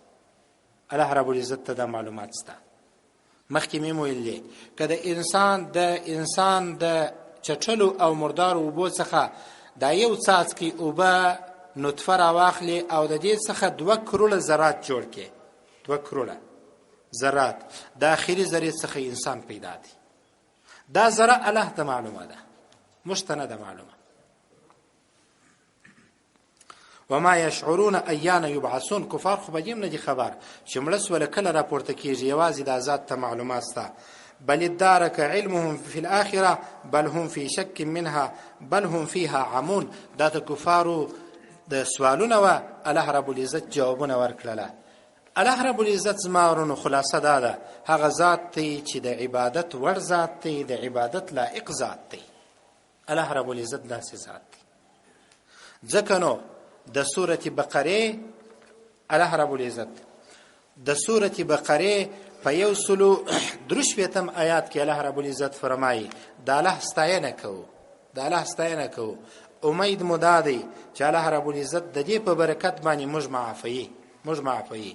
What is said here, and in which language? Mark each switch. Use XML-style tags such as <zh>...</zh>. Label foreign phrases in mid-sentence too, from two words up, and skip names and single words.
<ps>الله رب العزت ته دا معلومات سته. مخکې مې ویلې که د انسان د چټلو او مردارو اوبو څخه دا یو څاڅکي اوبه نطفه راواخلي او د دې څخه 2 کروڑه ذرات جوړ کې، 2 کروڑه ذرات د آخري ذرې څخه انسان پیدا دی. دا ذره الله ته معلومه ده، مشتنه ده معلومه.</ps> <ar>وما يشعرون ايان يبعثون.</ar> <ps>کفار خو بجیم نه دي خبر چې مړس ولا کله راپورته کیږي، یوازې د ذات ته معلومات سته.</ps> <ar>بل ادارك علمهم في الاخره بل هم في شك منها بل هم فيها عمون.</ar> <ps>دا د کفارو د سوالونه و الله رب العزت جوابونه ورکړه. الله رب العزت زمارونو خلاصه ده هغه ذات دی چې د عبادت ور ذات دی، د عبادت لایق ذات دی. الله رب العزت داسې ذات دی. ځکه نو د سورة بقره الله رب العزت د سورة بقره په 133 آیات کې الله رب العزت فرمایي د الله ستاینه کوو، امید مو دا دی چې الله رب العزت د دې په برکت باندې موږ معافوي.</ps>